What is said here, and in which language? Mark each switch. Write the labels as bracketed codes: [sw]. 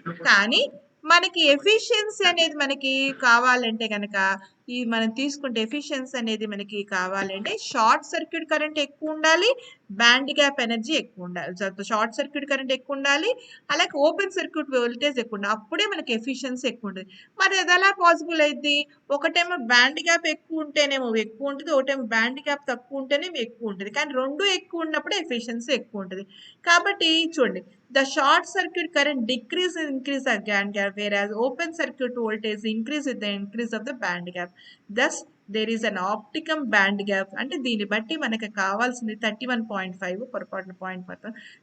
[te] కానీ మనకి ఎఫిషియన్సీ అనేది మనకి కావాలంటే కనుక ఈ మనం తీసుకుంటే ఎఫిషియన్సీ అనేది మనకి కావాలంటే షార్ట్ సర్క్యూట్ కరెంట్ ఎక్కువ ఉండాలి, బ్యాండ్ గ్యాప్ ఎనర్జీ ఎక్కువ ఉండాలి. షార్ట్ సర్క్యూట్ కరెంట్ ఎక్కువ ఉండాలి, అలాగే ఓపెన్ సర్క్యూట్ వోల్టేజ్ ఎక్కువ ఉండాలి, అప్పుడే మనకి ఎఫిషియన్సీ ఎక్కువ ఉంటుంది. మరి అది ఎలా పాసిబుల్ అయింది, ఒకటేమో బ్యాండ్ గ్యాప్ ఎక్కువ ఉంటేనేమో ఎక్కువ ఉంటుంది, ఒకటేమో బ్యాండ్ గ్యాప్ తక్కువ ఉంటేనేమో ఎక్కువ ఉంటుంది, కానీ రెండు ఎక్కువ ఉన్నప్పుడే ఎఫిషియన్సీ ఎక్కువ ఉంటుంది. కాబట్టి చూడండి, [en] the short circuit current decrease and increase the band gap, whereas open circuit voltage increase with the increase of the band gap. Thus there is an optimum band gap. [te] అంటే దీన్ని బట్టి మనకి కావాల్సింది 31.5 పొరపాటున పాయింట్ పడతాం.